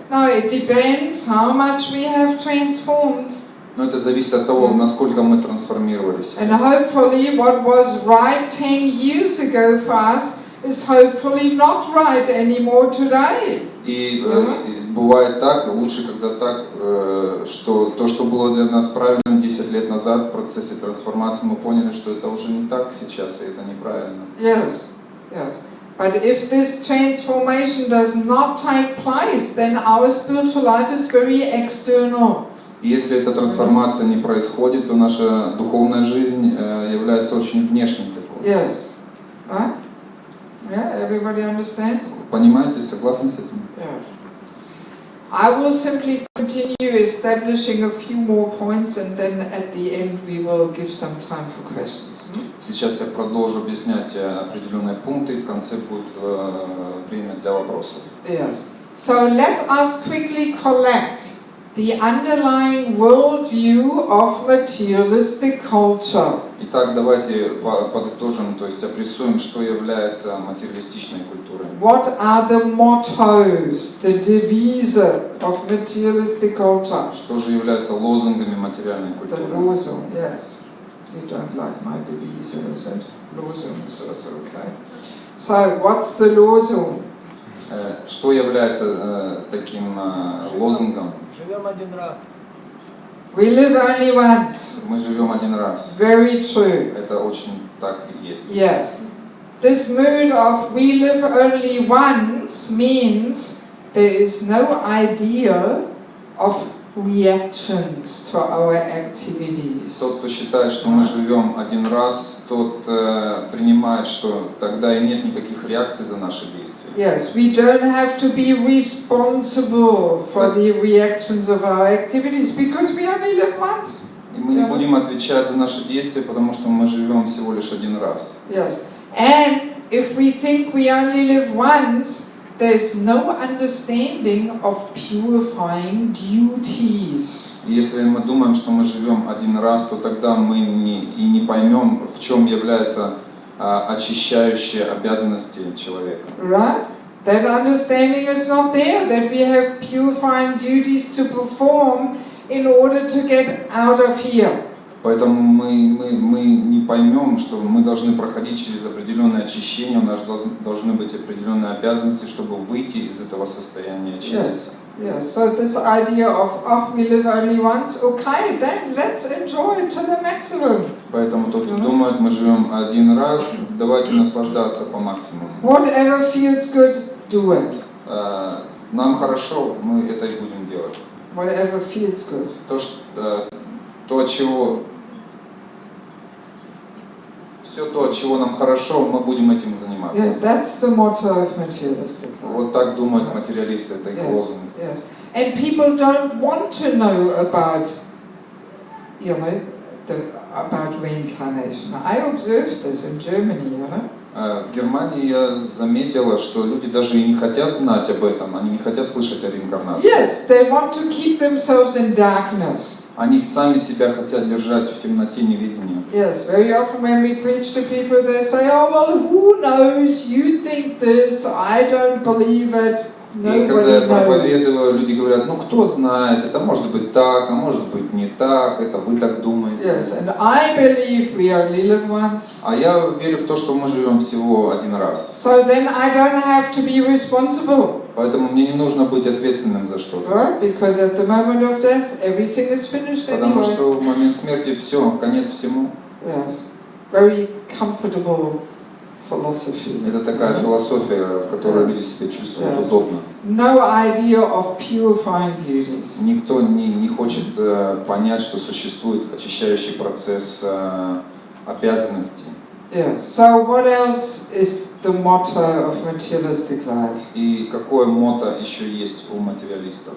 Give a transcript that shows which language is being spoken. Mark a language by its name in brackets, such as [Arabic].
[English] No, it depends how much we have transformed. [Russian] Но это зависит от того, насколько мы трансформировались. [English] And hopefully what was right 10 years ago for us is hopefully not right anymore today. [Russian] И бывает так, лучше когда так, что то, что было для нас правильным 10 лет назад в процессе трансформации, мы поняли, что это уже не так сейчас, и это неправильно. [English] Yes, yes. But if this transformation does not take place, then our spiritual life is very external. [Russian] И если эта трансформация не происходит, то наша духовная жизнь является очень внешней такой. [English] Yes. Right? Yeah, everybody understands? [Russian] Понимаете, согласны с этим? [English] Yes. I will simply continue establishing a few more points, and then at the end we will give some time for questions. [Russian] Сейчас я продолжу объяснять определенные пункты, и в конце будет время для вопросов. [English] Yes. So let us quickly collect the underlying worldview of materialistic culture. [Russian] Итак, давайте подытожим, то есть обрисуем, что является материалистичной культурой. [English] What are the mottos, the devise of materialistic culture? [Russian] Что же является лозунгами материальной [English] The [Russian] культуры? [English] losung, yes. You don't like my devise, is it? Losung is also okay. So, what's the losung? [Russian] Что является таким лозунгом? Живем один раз. [English] We live only once. [Russian] Мы живем один раз. [English] Very true. [Russian] Это очень так и есть. [English] Yes. This mood of we live only once means there is no idea of reactions to our activities. [Russian] Тот, кто считает, что мы живем один раз, тот принимает, что тогда и нет никаких реакций за наши действия. [English] Yes, we don't have to be responsible for the reactions of our activities because we only live once. [Russian] И мы не будем отвечать за наши действия, потому что мы живем всего лишь один раз. [English] Yes, and if we think we only live once, there's no understanding of purifying duties. [Russian] И если мы думаем, что мы живем один раз, то тогда мы не поймем, в чем являются очищающие обязанности человека. [English] Right? That understanding is not there, that we have purifying duties to perform in order to get out of here. [Russian] Поэтому мы не поймем, что мы должны проходить через определенное очищение, у нас должны быть определенные обязанности, чтобы выйти из этого состояния, очиститься. [English] Yes, so this idea of, we live only once, okay, then let's enjoy it to the maximum. [Russian] Поэтому тот, кто думает, мы живем один раз, давайте наслаждаться по максимуму. [English] Whatever feels good, do it. [Russian] Нам хорошо, мы это и будем делать. [English] Whatever feels good. [Russian] То, от чего все то, от чего нам хорошо, мы будем этим заниматься. [English] Yeah, that's the motto of materialistic life. [Russian] Вот так думают материалисты, это их лозунг. [English] Yes. And people don't want to know about, you know, about reincarnation. I observed this in Germany, you know. [Russian] В Германии я заметила, что люди даже и не хотят знать об этом, они не хотят слышать о реинкарнации. [English] Yes, they want to keep themselves in darkness. [Russian] Они сами себя хотят держать в темноте невидения. [English] Yes, very often when we preach to people, they say, "Oh well, who knows? You think this? I don't believe it." [Russian] И когда я проповедую, люди говорят, ну кто знает, это может быть так, а может быть не так, это вы так думаете. [English] Yes, and I believe we only live once. [Russian] А я верю в то, что мы живем всего один раз. [English] So then I don't have to be responsible. [Russian] Поэтому мне не нужно быть ответственным за что-то. [English] Right? Because at the moment of death, everything is finished [Russian] Потому [English] anyway. [Russian] что в момент смерти все, конец всему. [English] Yes, very comfortable philosophy. [Russian] Это такая философия, в которой люди себя чувствуют удобно. [English] No idea of purifying duties. [Russian] Никто не хочет понять, что существует очищающий процесс обязанностей. [English] Yes. So what else is the motto of materialistic life? [Russian] И какое мото еще есть у материалистов?